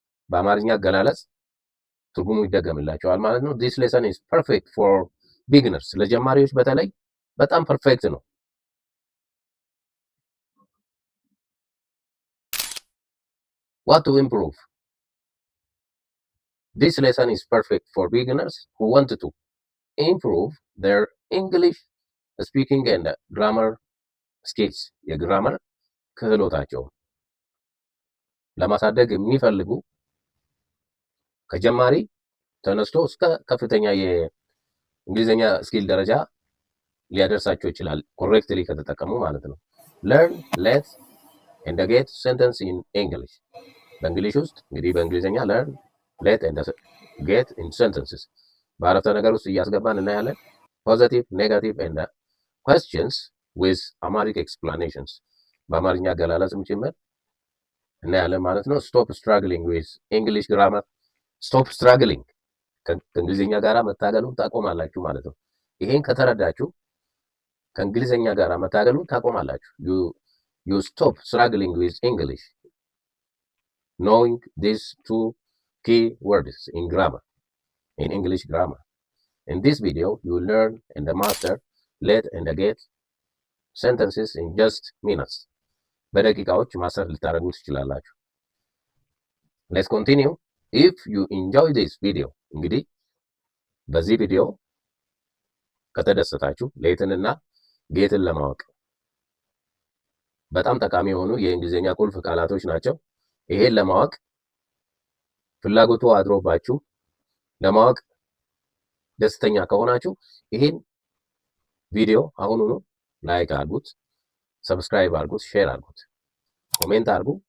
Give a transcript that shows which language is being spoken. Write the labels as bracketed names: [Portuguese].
[Amharic] በአማርኛ አገላለጽ ትርጉሙ ይደገምላቸዋል ማለት ነው። [English] This lesson is perfect for beginners. [Amharic] ለጀማሪዎች በተለይ በጣም ፐርፌክት ነው። [English] What to improve? This lesson is perfect for beginners who want to improve their English speaking and grammar skills. [Amharic] የግራመር ክህሎታቸውን ለማሳደግ የሚፈልጉ ከጀማሪ ተነስቶ እስከ ከፍተኛ የእንግሊዝኛ ስኪል ደረጃ ሊያደርሳቸው ይችላል፣ ኮሬክትሊ ከተጠቀሙ ማለት ነው። [English] Learn let and get sentence in English. [Amharic] በእንግሊሽ ውስጥ እንግዲህ በእንግሊዝኛ [English] learn let and get in sentences [Amharic] በአረፍተ ነገር ውስጥ እያስገባን እናያለን። [English] Positive, negative and questions with Amharic explanations. [Amharic] በአማርኛ አገላለጽም ጭምር እናያለን ማለት ነው። [English] Stop struggling with English grammar. Stop struggling [Amharic] ከእንግሊዝኛ ጋር መታገሉን ታቆማላችሁ ማለት ነው። ይሄን ከተረዳችሁ ከእንግሊዘኛ ጋር መታገሉ ታቆማላችሁ። [English] you stop struggling with English knowing these two key words in grammar, in English grammar. In this video, you learn and master let and get sentences in just minutes. [Amharic] በደቂቃዎች ማስተር ልታደርጉ ትችላላችሁ። [English] Let's continue. If you enjoy this video, [Amharic] እንግዲህ በዚህ ቪዲዮ ከተደሰታችሁ ሌትንና ጌትን ለማወቅ በጣም ጠቃሚ የሆኑ የእንግሊዘኛ ቁልፍ ቃላቶች ናቸው። ይሄን ለማወቅ ፍላጎቱ አድሮባችሁ ለማወቅ ደስተኛ ከሆናችሁ ይሄን ቪዲዮ አሁኑኑ ላይክ አድርጉት፣ ሰብስክራይብ አድርጉት፣ ሼር አድርጉት፣ ኮሜንት አድርጉ፣